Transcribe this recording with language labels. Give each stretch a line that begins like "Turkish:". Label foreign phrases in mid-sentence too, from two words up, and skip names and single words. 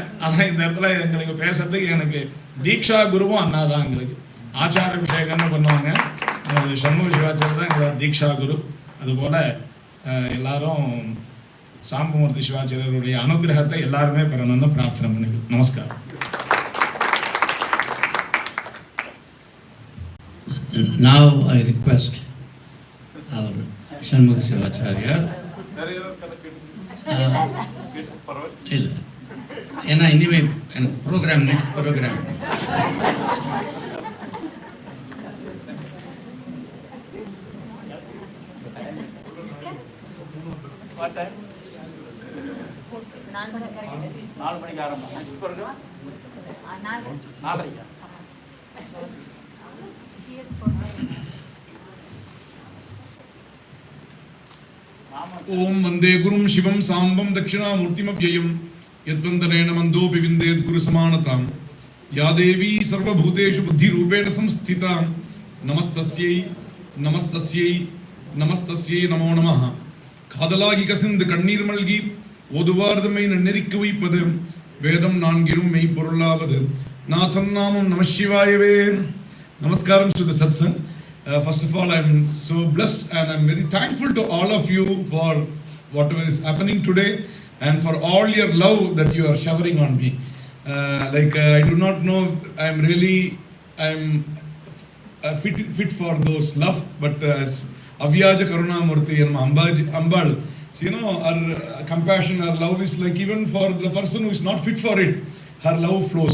Tamil: ஆனால் இந்த இடத்துல எங்களுக்கு பேசுறதுக்கு எனக்கு தீக்ஷா குருவும் அண்ணா தான். எங்களுக்கு ஆச்சார அபிஷேகம்னு பண்ணுவாங்க. சண்முக சிவாச்சாரியர் தான் எங்களோட தீக்ஷா குரு. அதுபோல் எல்லாரும் சாம்பமூர்த்தி சிவாச்சாரியருடைய அனுகிரகத்தை எல்லாருமே பெறணும்னு பிரார்த்தனை பண்ணிக்கிறோம். நமஸ்காரம்.
English: Now I request our Shanmugha Sivacharya.
Tamil: இல்லை ஏன்னா இனிமே
English: program next program
Tamil: நாலு மணிக்கு ஆரம்பம்.
English: next program 4:30.
Sanskrit: ओम वंदे गुरुं शिवं सांबं दक्षिणामूर्तिमव्ययं यद्वन्दनेन मन्दोऽपि विन्देत् गुरुसमानतां या देवी सर्वभूतेषु बुद्धिरूपेण संस्थिता नमस्तस्यै नमस्तस्यै नमस्तस्यै नमो नमः.
Tamil: காதலாகி கசிந்து கண்ணீர் மல்கி ஓதுவார்தமை நன்னெறிக்கு வைப்பது வேதம் நான்கிலும் மெய்ப்பொருளாவது நாதன் நாமம் நம சிவாயவே.
English: நமஸ்காரம் to the satsang. First of all, I'm so blessed and I'm very thankful to all of you for whatever is happening today and for all your love that you are showering on me. I do not know, I'm fit for those love, but as
Sanskrit: अव्याज करुणामूर्ति
English: and Ambal, you know, our compassion, our love is like even for the person who is not fit for it, her love flows.